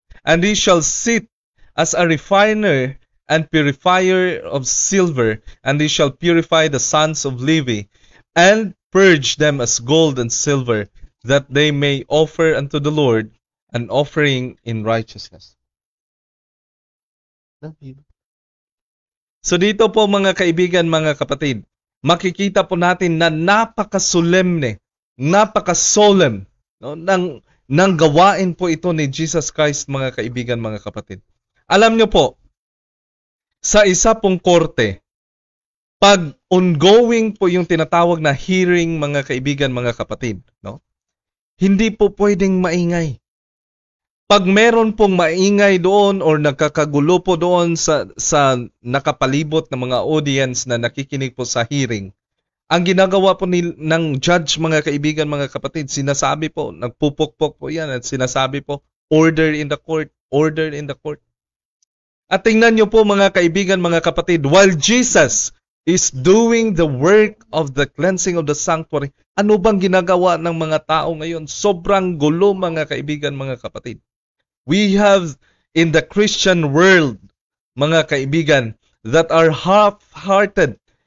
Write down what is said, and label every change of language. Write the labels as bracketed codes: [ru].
[en] And he shall sit as a refiner and purifier of silver, and he shall purify the sons of Levi, and purge them as gold and silver, that they may offer unto the Lord an offering in righteousness. [tl] So dito po, mga kaibigan, mga kapatid, makikita po natin na napaka-solemne, napaka-solemn, no, ng gawain po ito ni Jesus Christ, mga kaibigan, mga kapatid. Alam nyo po, sa isa pong korte, pag ongoing po yung tinatawag na hearing, mga kaibigan, mga kapatid, no, hindi po pwedeng maingay. Pag meron pong maingay doon or nagkakagulo po doon sa nakapalibot na mga audience na nakikinig po sa hearing, ang ginagawa po ng judge, mga kaibigan, mga kapatid, sinasabi po, nagpupukpok po yan at sinasabi po, [en] order in the court, [tl] order in the court. At tingnan nyo po, mga kaibigan, mga kapatid, [en] while Jesus is doing the work of the cleansing of the sanctuary, [tl] ano bang ginagawa ng mga tao ngayon? Sobrang gulo, mga kaibigan, mga kapatid. [en] We have in the Christian world, [tl] mga kaibigan, [en] that are half-hearted.